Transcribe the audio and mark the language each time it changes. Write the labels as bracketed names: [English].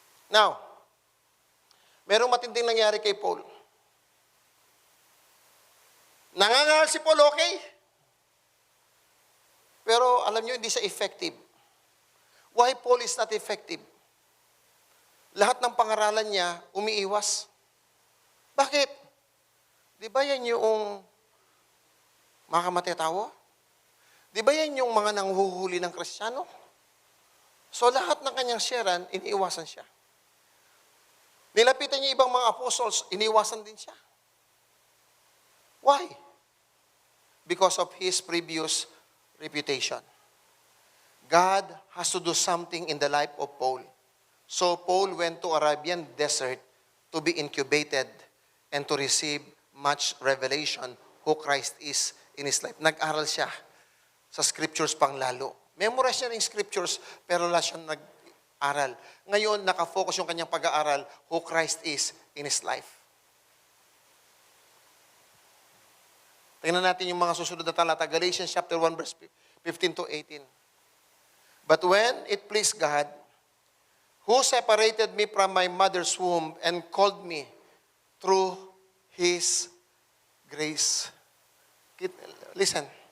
[Filipino] Now, merong matinding nangyari kay Paul. Nangangaral si Paul, okay? Pero alam nyo, hindi siya effective. [English] Why Paul is not effective? [Filipino] Lahat ng pangaralan niya, umiiwas. Bakit? Di ba yan yung mga kamatay-tawo? Di ba yan yung mga nanghuhuli ng Kristiyano? So lahat ng kanyang sharean, iniiwasan siya. Nilapitan niya ibang mga apostles, iniiwasan din siya. [English] Why? Because of his previous reputation. God has to do something in the life of Paul. So Paul went to Arabian desert to be incubated and to receive much revelation who Christ is in his life. [Filipino] Nag-aral siya sa scriptures pang lalo. Memorize niya ng scriptures, pero wala siyang nag-aral. Ngayon, nakafocus yung kanyang pag-aaral [English] who Christ is in his life. [Filipino] Tingnan natin yung mga susunod na talata. Galatians chapter 1, verse 15 to 18. [English] But when it pleased God, who separated me from my mother's womb and called me through His grace. Listen.